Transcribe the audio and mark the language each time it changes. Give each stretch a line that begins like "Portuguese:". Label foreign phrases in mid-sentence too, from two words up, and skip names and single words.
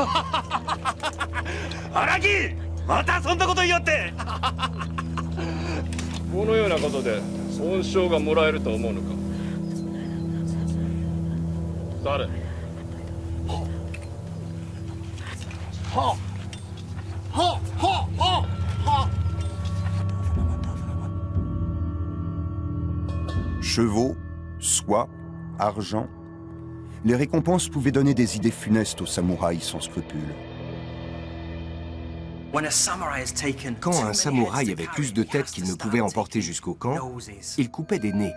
Japanese: 荒木、またそんなこと言いよって。このようなことで恩賞がもらえると思うのか。誰？ははははは。
French: Chevaux, soie, argent, les récompenses pouvaient donner des idées funestes aux samouraïs sans scrupules. Quand un samouraï avait plus de têtes qu'il ne pouvait emporter jusqu'au camp, il coupait des nez.